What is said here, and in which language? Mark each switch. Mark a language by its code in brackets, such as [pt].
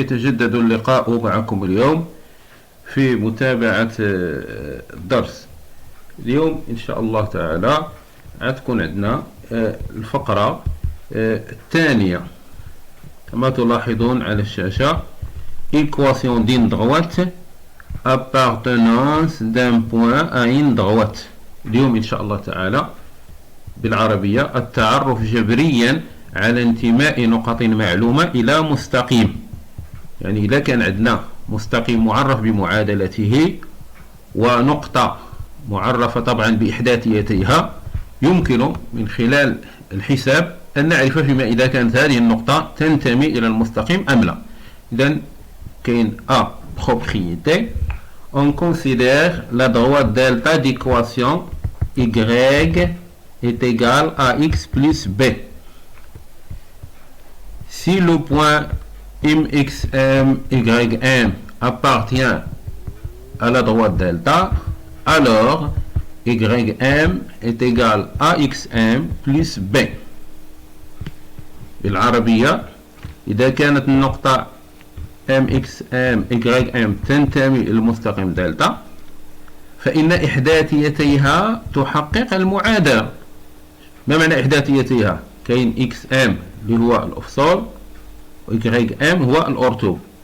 [ar] يتجدد اللقاء معكم اليوم في متابعة الدرس. اليوم إن شاء الله تعالى تكون عندنا الفقرة الثانية كما تلاحظون على الشاشة. [fr] Équation d'une droite, appartenance d'un point à une droite. [ar] اليوم إن شاء الله تعالى بالعربية التعرف جبريا على انتماء نقط معلومة إلى مستقيم. يعني إذا كان عندنا مستقيم معرف بمعادلته ونقطة معرفة طبعا بإحداثيتيها، يمكن من خلال الحساب أن نعرف فيما إذا كانت هذه النقطة تنتمي إلى المستقيم أم لا. إذن كاين [fr] A propriété. On considère la droite delta d'équation y est égal à x plus b. Si le point mxm ym appartient à la droite delta, alors ym est égal à xm plus b. [ar] بالعربية إذا كانت النقطة mxm ym تنتمي إلى المستقيم دلتا، فإن إحداثيتيها تحقق المعادلة. ما معنى إحداثيتيها؟ كاين xm اللي هو الأفصول و ym هو الأرتوب.